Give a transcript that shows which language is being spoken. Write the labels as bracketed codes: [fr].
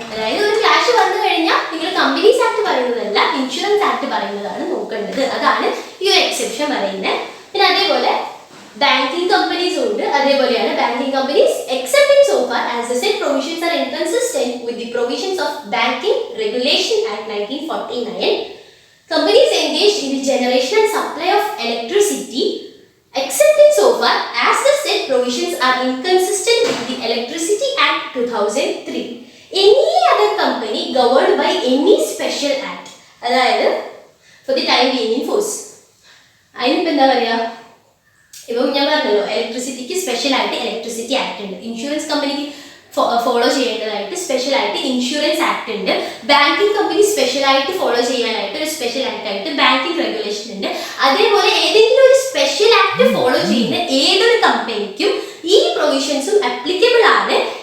[ml] അതായത് ഒരു ക്ലാഷ് വന്നു കഴിഞ്ഞാൽ നിങ്ങൾ കമ്പനീസ് ആക്ട് പറയുന്നതല്ല ഇൻഷുറൻസ് ആക്ട് പറയുന്നതാണ് നോക്കേണ്ടത്. അതാണ് ഈ ഒരു എക്സെപ്ഷൻ പറയുന്നത്. പിന്നെ അതേപോലെ ബാങ്കിങ് കമ്പനീസ് ഉണ്ട്. അതേപോലെയാണ് [en] Banking companies except in so far as the set provisions are inconsistent with the provisions of banking regulation act 1949. Companies engaged in the generation and supply of electricity except in so far as the said provisions are inconsistent with the Electricity Act 2003. Any other company governed by any special act, അതായത് for the time being in force. [ml] അതിനിപ്പോൾ എന്താ പറയുക, ഇപ്പം ഞാൻ പറഞ്ഞല്ലോ ഇലക്ട്രിസിറ്റിക്ക് സ്പെഷ്യലായിട്ട് electricity act ഉണ്ട്, insurance കമ്പനിക്ക് ഫോളോ ചെയ്യേണ്ടതായിട്ട് സ്പെഷ്യലായിട്ട് ഇൻഷുറൻസ് ആക്ട് ഉണ്ട്, ബാങ്കിങ് കമ്പനി സ്പെഷ്യലായിട്ട് ഫോളോ ചെയ്യാനായിട്ട് ഒരു സ്പെഷ്യൽ ആക്ട് ആയിട്ട് ബാങ്കിങ് റെഗുലേഷൻ ഉണ്ട്. അതേപോലെ ഏതെങ്കിലും ഒരു സ്പെഷ്യൽ ആക്ട് ഫോളോ ചെയ്യുന്ന ഏതൊരു കമ്പനിക്കും ഈ പ്രൊവിഷൻസും അപ്ലിക്കബിൾ ആണ്.